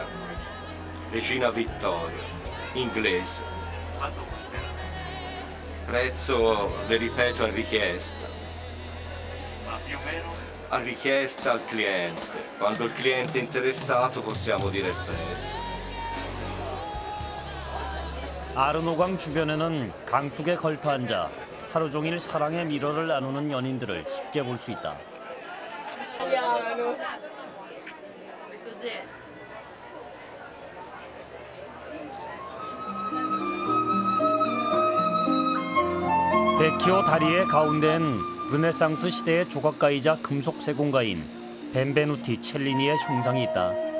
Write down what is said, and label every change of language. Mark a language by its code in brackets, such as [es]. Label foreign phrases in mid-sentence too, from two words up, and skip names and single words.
[it] Regina Vittoria, inglese. Prezzo, le ripeto, a richiesta. A richiesta al cliente. Quando il cliente è interessato possiamo dire il prezzo. [ko] 아르노강 주변에는 강둑에 걸터 앉아 하루 종일 사랑의 미로를 나누는 연인들을 쉽게 볼 수 있다. 베키오 다리의 가운데엔 르네상스 시대의 조각가이자 금속 세공가인 벤베누티 첼리니의 흉상이 있다.